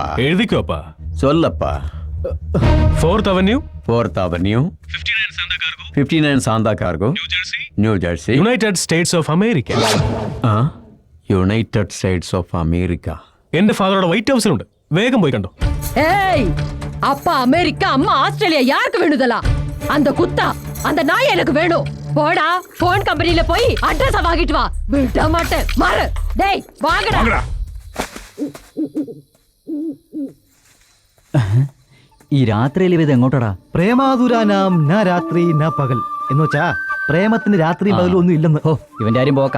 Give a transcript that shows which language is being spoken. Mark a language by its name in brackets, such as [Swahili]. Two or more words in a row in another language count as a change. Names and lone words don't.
[Malayalam] എഴുതിക്കോ അപ്പാ. ചൊല്ലപ്പാ. 4th Avenue, 4th Avenue, 59 Santa Cargo, New Jersey, യുണൈറ്റഡ് സ്റ്റേറ്റ്സ് ഓഫ് അമേരിക്ക. യുണൈറ്റഡ് സ്റ്റേറ്റ്സ് ഓഫ് അമേരിക്ക. എന്റെ ഫാദറോടെ വൈറ്റ് ഹൗസിലുണ്ട്. വേഗം പോയി കണ്ടോ. [Tamil] ஏய் அப்பா அமெரிக்கா அம்மா ஆஸ்திரேலியா யாருக்கு வேணுதலா? அந்த குத்தா அந்த நாய் எனக்கு வேணும். போடா போன் கம்பெனில போய் அட்ரஸ் வாங்கிட்டு வா. விட மாட்டேன். மாறு. டேய் வாங்கடா. [Malayalam] ഈ രാത്രിയിൽ ഇത് എങ്ങോട്ടടാ? [Sanskrit] പ്രേമാതുരാനാം ന രാത്രി ന പകൽ [Malayalam] എന്ന് വെച്ചാ പ്രേമത്തിന് രാത്രി പകലും ഒന്നും ഇല്ലെന്ന്. ഓ, ഇവന്റെ കാര്യം പോക്കാം.